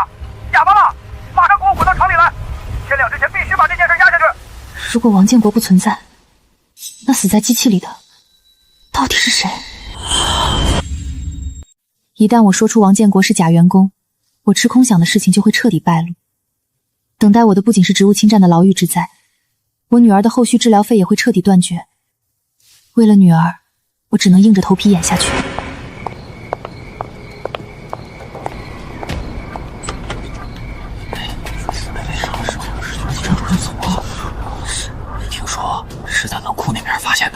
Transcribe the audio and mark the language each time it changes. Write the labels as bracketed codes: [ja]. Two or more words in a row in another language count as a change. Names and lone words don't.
[zh] 哑巴了，马上给我滚到厂里来！天亮之前必须把这件事压下去。如果王建国不存在，那死在机器里的到底是誰？一旦我说出王建国是假员工，我吃空饷的事情就会徹底敗露。等待我的不僅是職務侵佔的牢獄之災，我女兒的後續治療費也會徹底斷絕。為了女兒，我只能硬着頭皮演下去。听說是在冷庫那邊發現的。